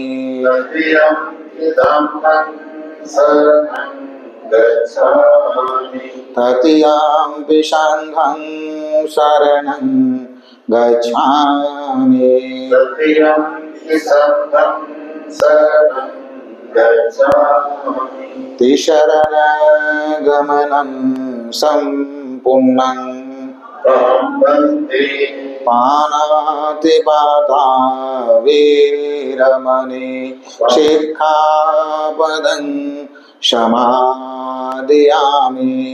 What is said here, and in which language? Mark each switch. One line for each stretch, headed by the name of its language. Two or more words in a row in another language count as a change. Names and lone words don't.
Pali: तृतीयम्पि धम्मं शरणं गच्छामि तृतीयम्पि संघं शरणं गच्छामि तृतीयम्पि संघं शरणं गच्छामि तिसरणगमनं सम्पूर्णं अहं वन्दे पानातिपाता वीरमणि शिक्षापदं समादयामि